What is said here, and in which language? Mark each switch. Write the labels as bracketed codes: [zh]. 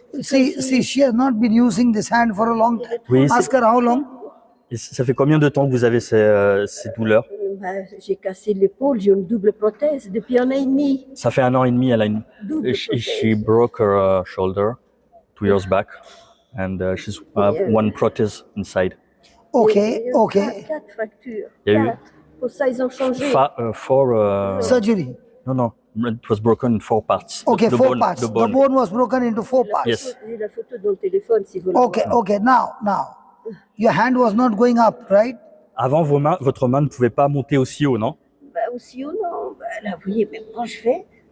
[en] See, she has not been using this hand for a long time. [fr] Oui, c'est- [en] Ask her how long. [fr] Et ça fait combien de temps que vous avez ces douleurs? J'ai cassé l'épaule, j'ai une double prothèse depuis 1 an et demi. Ça fait 1 an et demi. Elle a une. Double [en] She broke her shoulder 2 years back, and she's one prothèse inside. Okay, okay. 4 fractures. [fr] Il y a eu- 4. Pour ça, ils ont changé. [en] Four. Surgery. No, it was broken in 4 parts. Okay, The 4 bone- parts. The The bone. bone was broken into 4 parts. Yes. [fr] J'ai la photo dans le téléphone si vous voulez. [en] Okay, okay. Now, your hand was not going up, right? [fr] Avant, votre main ne pouvait pas monter aussi haut, non? Bah, aussi ou non. Bah, là, vous voyez, même quand je fais.